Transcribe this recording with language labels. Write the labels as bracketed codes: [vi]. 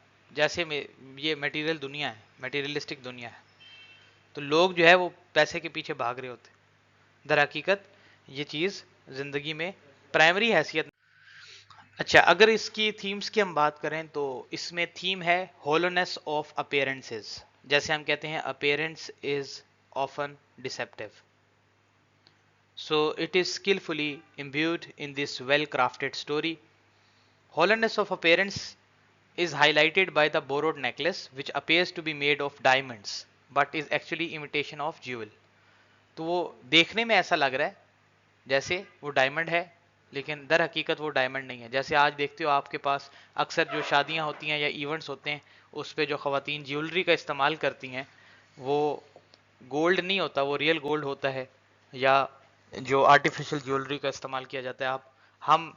[ur] جیسے یہ میٹیریل دنیا ہے، میٹیریلسٹک دنیا ہے، تو لوگ جو ہے وہ پیسے کے پیچھے بھاگ رہے ہوتے، در حقیقت یہ چیز زندگی میں پرائمری حیثیت۔ اچھا، اگر اس کی تھیمز کی ہم بات کریں تو اس میں تھیم ہے [en] hollowness of appearances, [ur] جیسے ہم کہتے ہیں [en] Appearance is often deceptive, so it is skilfully imbued in this well crafted story. Hollowness of appearance is highlighted by the borrowed necklace which appears to be made of diamonds but is actually imitation of jewel. [ur] تو وہ دیکھنے میں ایسا لگ رہا ہے جیسے وہ ڈائمنڈ ہے، لیکن در حقیقت وہ ڈائمنڈ نہیں ہے. جیسے آج دیکھتے ہو آپ کے پاس اکثر جو شادیاں ہوتی ہیں یا ایونٹس ہوتے ہیں اس پہ جو خواتین جیولری کا استعمال کرتی ہیں وہ گولڈ نہیں ہوتا، وہ ریئل گولڈ ہوتا ہے، یا جو آرٹیفیشل جیولری کا استعمال کیا جاتا ہے.